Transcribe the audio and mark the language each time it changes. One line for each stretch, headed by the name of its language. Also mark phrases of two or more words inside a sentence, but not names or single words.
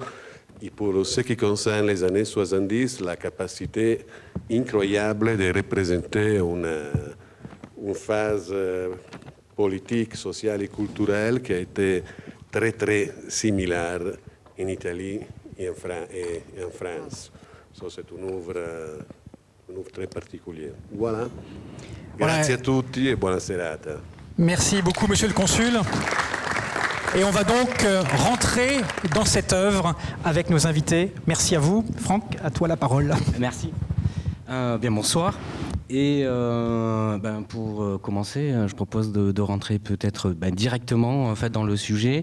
French: Et pour ce qui concerne les années 70, la capacité incroyable de représenter une phase politique, sociale et culturelle qui a été très, très similaire en Italie et en France. So, c'est une œuvre très particulière. Voilà.
Italian: Grazie a tutti e buona serata.
French: Merci beaucoup, Monsieur le Consul. Et on va donc rentrer dans cette œuvre avec nos invités. Merci à vous. Franck, à toi la parole. Merci. Bien, bonsoir. Et pour commencer, je propose de rentrer peut-être directement en fait, dans le sujet.